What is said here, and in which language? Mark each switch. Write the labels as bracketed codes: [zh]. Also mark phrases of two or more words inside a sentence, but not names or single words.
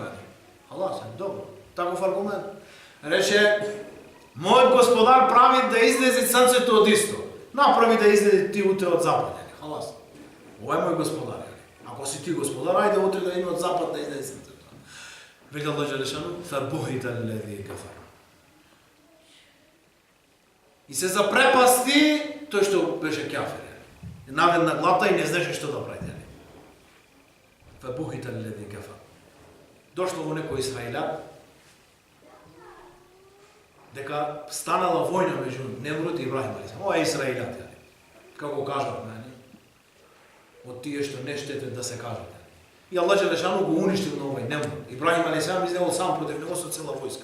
[mk] Халас, добро, таков аргумент. Рече: мојот господар прави да излезе сонцето од исток. Направи да излезе ти утре од запад. Халас. Ова е мој господар. Ако си ти господар, ајде утре да има од запад да излезе сонцето. Вели Аллах џелешану: [ar] فبهت الذي كفر. [mk] И се запрепасти тој што беше кафир. Наведна глата и не знаеше што да прави. [ar] فبهت الذي كفر. [bs] Došlo mu neko Israilat, [mk] дека станала војна меѓу Немрут и Ибрахим алейхиссалам. Ова е Израилат, како кажат, од тие што не штетат да се кажат. И Аллах Джелешану го уништил на овој Немрут. Ибрахим алейхиссалам излегол сам против него со цела војска.